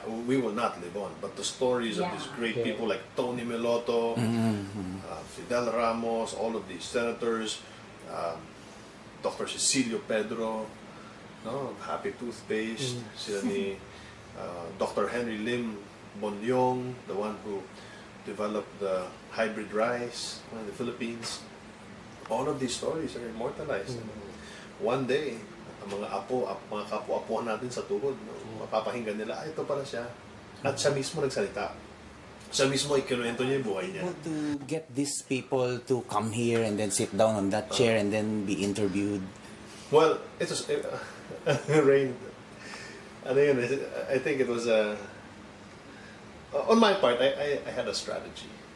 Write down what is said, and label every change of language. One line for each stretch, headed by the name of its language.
English: We will not live on, but the stories of these great people like Tony Meloto, Fidel Ramos, all of these senators, Dr. Cecilio Pedro, no, Happy Toothpaste, sila ni Dr. Henry Lim Bonyong, the one who developed the hybrid rice in the Philippines. All of these stories are immortalized. One day,
Filipino: ang mga mga kapo-apuhan natin sa tuhod, no, mapapahinggan nila, ito pala siya. At siya mismo nagsalita. Siya mismo ikinuwento niya yung buhay niya.
English: How to get these people to come here and then sit down on that chair and then be interviewed? Well, it was rain. I think it was on my part. I had a strategy.